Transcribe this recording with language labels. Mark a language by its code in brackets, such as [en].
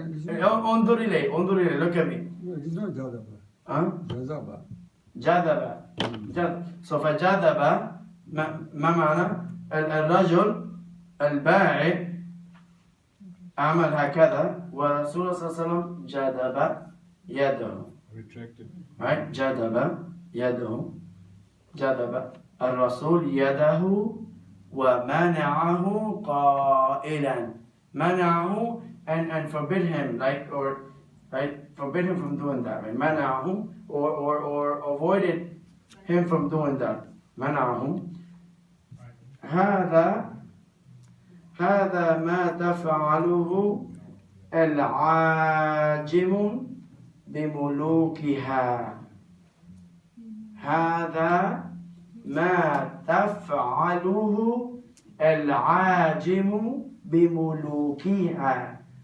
[ar] انظر إليه, [en] look at me. No, it's not Jadaba. Huh? [ar] Jazaba. جذب. [en] So [ar] فجذب ما معنى الرجل البائع عمل هكذا ورسول الله صلى الله عليه وسلم جذب يده. [en] retracted. [ar] Right? جذب يده. جذب الرسول يده ومنعه قائلا. منعه [en] and forbid him, forbid him from doing that, right? منعه or avoided him from doing that. [ar] منعه هذا ما تفعله العاجم بملوكها. هذا ما تفعله العاجم بملوكها.